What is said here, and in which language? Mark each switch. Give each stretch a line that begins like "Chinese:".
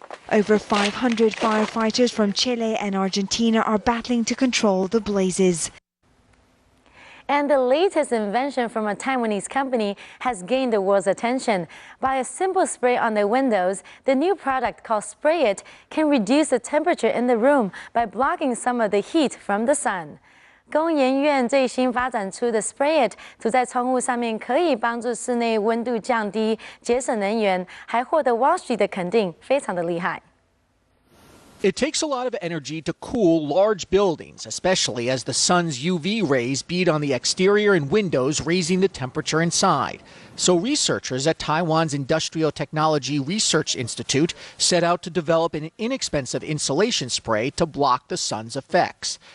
English: Over 500 firefighters from Chile and Argentina are battling to control the blazes. And the latest invention from a Taiwanese company has gained the world's attention. By a simple spray on the windows, the new product called Spray It can reduce the temperature in the room by blocking some of the heat from the sun.
Chinese: 工研院最新发展出的 Spray It 涂在窗户上面，可以帮助室内温度降低、节省能源，还获得 Wall Street 的肯定，非常的厉害。
English: It takes a lot of energy to cool large buildings, especially as the sun's UV rays beat on the exterior and windows, raising the temperature inside. So researchers at Taiwan's Industrial Technology Research Institute set out to develop an inexpensive insulation spray to block the sun's effects.